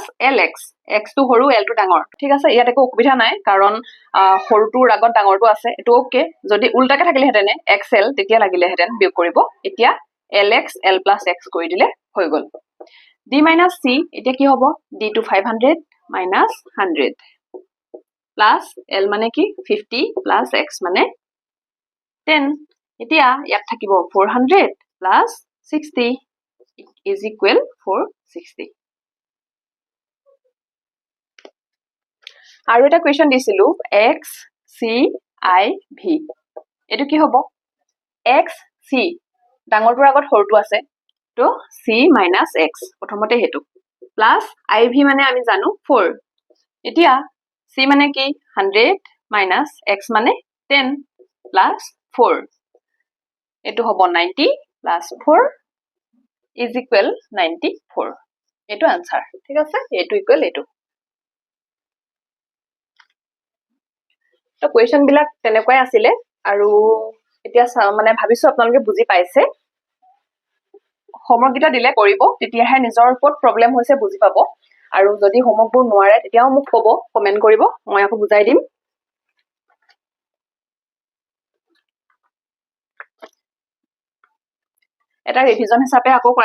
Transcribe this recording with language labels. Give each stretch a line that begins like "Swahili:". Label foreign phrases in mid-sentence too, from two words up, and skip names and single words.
Assamese: lx x টো সৰু l টো ডাঙৰ ঠিক আছে ইয়াত একো অসুবিধা নাই কাৰণ সৰুটোৰ আগত ডাঙৰটো আছে এটো ওকে যদি উল্টাকে থাকিলে হেতেনে xl তেতিয়া লাগিলে হেতেন বিয়োগ কৰিব এতিয়া lx l plus x কৰি দিলে হৈ গল d - c এতিয়া কি হ'ব d টো 500
English: minus 100 plus
Assamese: l মানে কি 50 plus x মানে 10 এতিয়া ইয়াত থাকিব 400
English: plus 60 is equal
Assamese: 460 আৰু এটা কোৱেশ্চন দিছিলো x c i v এটো কি হ'ব x c ডাঙৰটোৰ আগত সৰুটো আছে তো c minus x প্ৰথমতে হেতু প্লাস iv মানে আমি জানো 4 এতিয়া c মানে কি 100 minus x মানে 10 plus 4 এটো হ'ব 90
English: plus 4 is equal
Assamese: 94 এটো आंसर ঠিক আছে এটো ইকুৱেল এটো তো কোৱেশ্চন বিলাক তেনেকৈ আছিল আৰু এতিয়া মানে ভাবিছো আপোনালোকে বুজি পাইছে হোমৱৰ্ক গিটা দিলে কৰিব তেতিয়াহে নিজৰ ওপৰত প্ৰবলেম হৈছে বুজি পাব আৰু যদি হোমৱৰ্কবোৰ নোৱাৰে তেতিয়াও মোক ক'ব কমেন্ট কৰিব মই আকৌ বুজাই দিম এটা ৰিভিজন হিচাপে আকৌ কৰাই